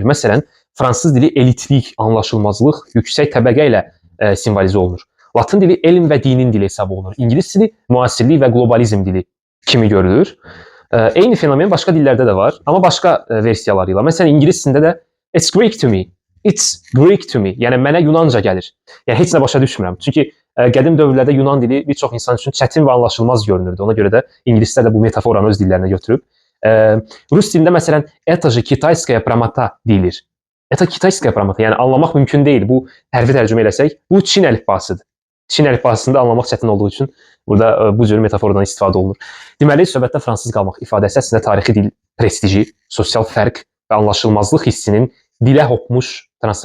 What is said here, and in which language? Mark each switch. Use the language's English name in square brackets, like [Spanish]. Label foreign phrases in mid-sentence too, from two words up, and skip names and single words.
[Azerbaijani] Məsələn, fransız dili elitlik, anlaşılmazlıq, yüksək təbəqə ilə simvolizə olunur. Latın dili elm və dinin dili hesab olunur. İngilis dili müasirlik və qlobalizm dili kimi görülür. Eyni fenomen başqa dillərdə də var, amma başqa versiyalarıyla. Məsələn, ingilis dilində də [English] it's Greek to me, it's Greek to me. [Azerbaijani] Yəni mənə Yunanca gəlir. Yəni heç nə başa düşmürəm. Çünki qədim dövrlərdə Yunan dili bir çox insan üçün çətin və anlaşılmaz görünürdü. Ona görə də ingilislər də bu metaforanı öz dillərinə götürüb. Rus dilində məsələn [Russian] "Это же китайская прямота" [Azerbaijani] deyilir. [Russian] "Это китайская прямота", [Azerbaijani] yəni anlamaq mümkün deyil. Bu hərfi tərcümə etsək, bu Çin əlifbasıdır. Çin əlifbasında anlamaq çətin olduğu üçün burada bu cür metafordan istifadə olunur. Deməli, söhbətdə fransız qalmaq ifadəsi əslində tarixi dil prestiji, sosial fərq və anlaşılmazlıq hissinin dilə hopmuş transformasiyasıdır.